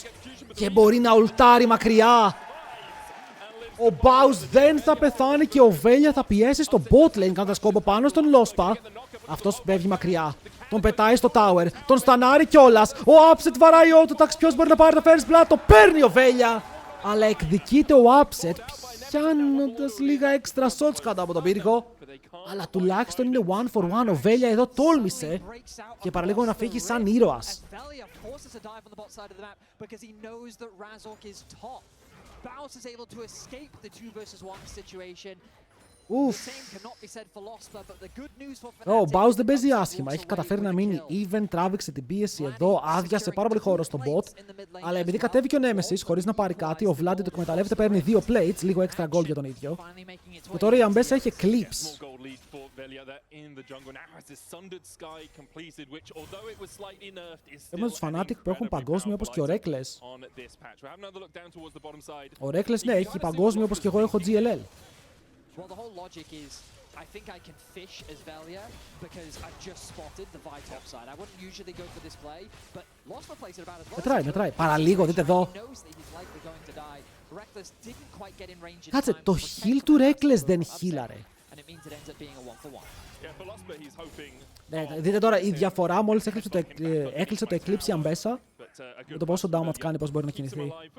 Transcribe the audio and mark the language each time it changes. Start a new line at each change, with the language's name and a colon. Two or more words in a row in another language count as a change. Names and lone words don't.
Greek: Και μπορεί να ουλτάρει μακριά. Ο Baus δεν θα πεθάνει και ο Velya θα πιέσει στο
English: bot lane
Greek: κάνοντας κόμπο πάνω στον Lospa. Αυτός φεύγει μακριά. Τον πετάει στο tower. Τον στανάρει κιόλας. Ο Upset βαράει auto-tax. Ποιος μπορεί να πάρει το
English: first blood?
Greek: Το παίρνει ο Velya. Αλλά εκδικείται ο Upset πιάνοντας λίγα
English: extra shots
Greek: κάτω από τον πύργο. Αλλά τουλάχιστον είναι 1-for-1. Ο Velya εδώ τόλμησε και παραλίγο να φύγει σαν ήρωας.
English: Baus is able to escape the 2-versus-1 situation.
Greek: Ο Baus δεν παίζει άσχημα. Έχει καταφέρει να μείνει even, τράβηξε την πίεση εδώ, άδειασε πάρα πολύ χώρο στο bot. Αλλά επειδή κατέβηκε ο Nemesis χωρίς να πάρει κάτι, ο Vlad το εκμεταλλεύεται, παίρνει 2 plates, λίγο
English: extra gold
Greek: για τον ίδιο. Και τώρα η Ambessa έχει eclipse. Έχουμε τους Fnatic που έχουν παγκόσμιο όπως και ο Reckless. Ο Reckless ναι, έχει παγκόσμιο όπως και εγώ έχω GLL.
English: Well, the whole logic is, I think I can fish as Velya because I've just spotted the Vi top side. I wouldn't usually go for this play, but Lospa plays it about as well.
Greek: Μετράει. Παραλίγο, δείτε εδώ. Κάτσε, το heal του Reckless δεν healare. Ναι, δείτε τώρα η διαφορά μόλις έκλεισε το Eclipse η Ambessa με το πόσο damage κάνει, πώς μπορεί να κινηθεί.